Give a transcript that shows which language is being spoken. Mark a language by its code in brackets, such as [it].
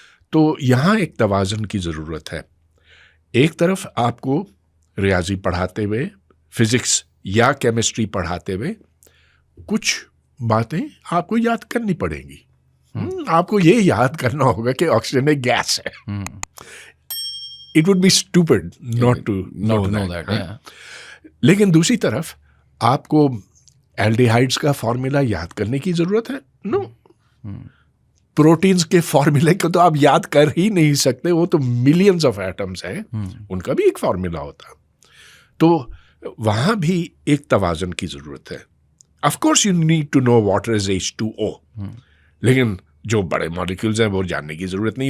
[ur] تو یہاں ایک توازن کی ضرورت ہے. ایک طرف آپ کو ریاضی پڑھاتے ہوئے, فزکس یا کیمسٹری پڑھاتے ہوئے کچھ باتیں آپ کو یاد کرنی پڑیں گی. آپ کو یہ یاد کرنا ہوگا کہ آکسیجن ایک گیس ہے. [en] It would be stupid not to know that. [ur] لیکن دوسری طرف آپ کو الڈیہائڈز کا فارمولا یاد کرنے کی ضرورت ہے؟ نو. پروٹینز کے فارمولے کو تو آپ یاد کر ہی نہیں سکتے, وہ تو ملینز آف ایٹمز ہیں, ان کا بھی ایک فارمولا ہوتا. تو وہاں بھی ایک توازن کی ضرورت ہے. [en] of course you need to know water is H2O, [ur] لیکن جو بڑے مالیکولز ہیں وہ جاننے کی ضرورت نہیں.